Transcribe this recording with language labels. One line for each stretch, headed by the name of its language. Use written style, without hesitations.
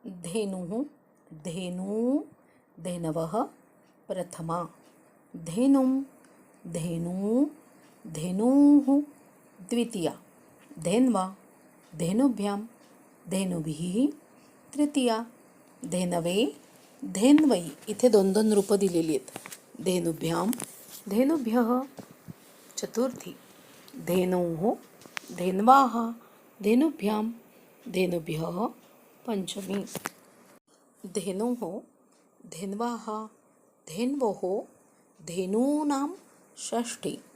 Sanskrit: धेनुः धेनू धेनवः प्रथमा. धेनुं धेनू धेनूः द्वितीया. धेन्वा धेनुभ्यां धेनुभिः तृतीया. धेनवे धेन्वै
Marathi: इथे 2-2 रूपं दिलेली आहेत.
Sanskrit: धेनुभ्यां धेनुभ्यः चतुर्थी. धेनोः धेन्वाः धेनुभ्यां धेनुभ्यः पंचमी. धेनोः धेन्वाः धेन्वोः धेनूनां षष्ठी.